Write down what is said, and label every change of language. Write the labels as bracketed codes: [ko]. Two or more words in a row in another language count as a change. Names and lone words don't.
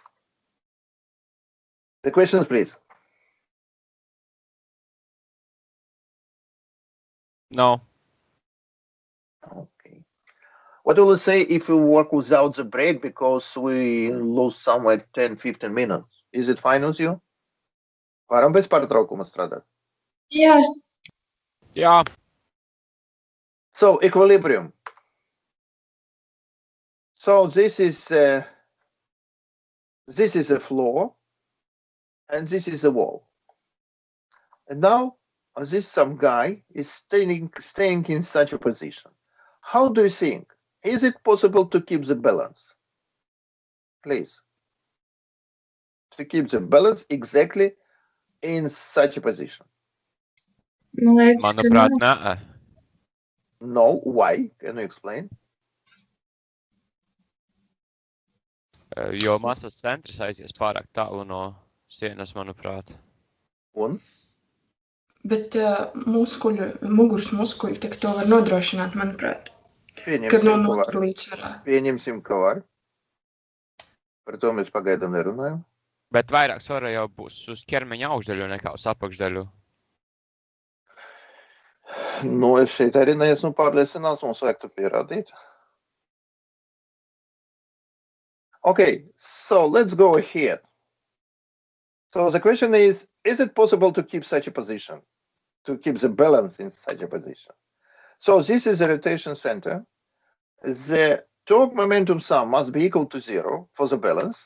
[en] The questions, please. No. Okay. What will you say if we work without the break because we lose somewhere 10-15 minutes? Is it fine with you? [lv] Varam bez pārtraukuma strādāt. Jā, Jā. [en] So equilibrium. So this is a floor, and this is a wall. And now this some guy is staying in such a position. How do you think? Is it possible to keep the balance? Please. To keep the balance exactly in such a position. [lv] man liekas, ka Manuprāt, nē. nē. [en] No, why? Can you explain? [lv] Jo masas centrs aizies pārāk tālu no sienas, manuprāt. Un? Bet muguras muskuļi tik to var nodrošināt, manuprāt, kad Pieņemsim, nav ka var. notur līdzsvarā. Pieņemsim, ka var. Par to mēs pagaidām nerunājam. Bet vairāk svara jau būs uz ķermeņa augšdaļu nekā uz apakšdaļu. Nu, es šeit arī neesmu pārliecināts, mums vajag to pierādīt. [en] Okay, so let's go ahead. So the question is it possible to keep such a position? To keep the balance in such a position? So this is the rotation center. The torque momentum sum must be equal to 0 for the balance.